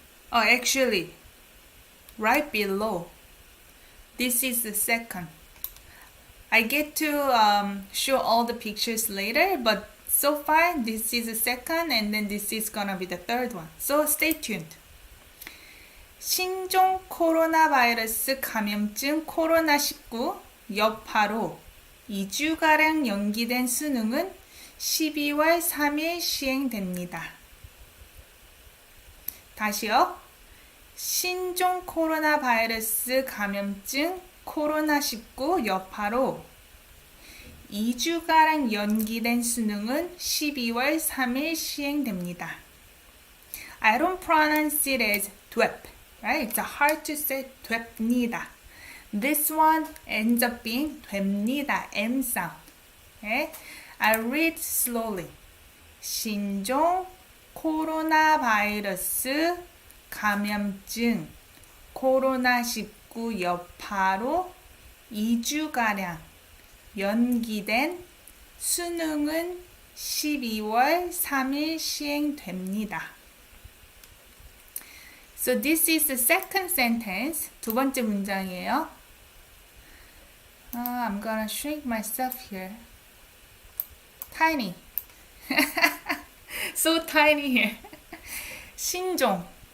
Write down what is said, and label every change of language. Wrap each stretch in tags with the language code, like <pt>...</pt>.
<en>Actually, right below, this is the second. I get to show all the pictures later, but so far this is the second, and then this is gonna be the third one. So stay tuned.</en> <ko>신종 코로나 바이러스 감염증 코로나19 여파로 2주가량 연기된 수능은 12월 3일 시행됩니다. 다시요. 신종 코로나 바이러스 감염증 코로나19 여파로 2주가량 연기된 수능은 12월 3일 시행됩니다.</ko> <en>I don't pronounce it as dwep, right? It's hard to say 됩니다. This one ends up being 됩니다, M sound. Okay? I read slowly.</en> <ko>신종 코로나 바이러스 감염증 코로나19 여파로 2주가량 연기된 수능은 12월 3일 시행됩니다.</ko> <en>So this is the second sentence.</en> <ko>두 번째 문장이에요.</ko> <en>I'm gonna shrink myself here. Tiny. So tiny here. 신종.</en>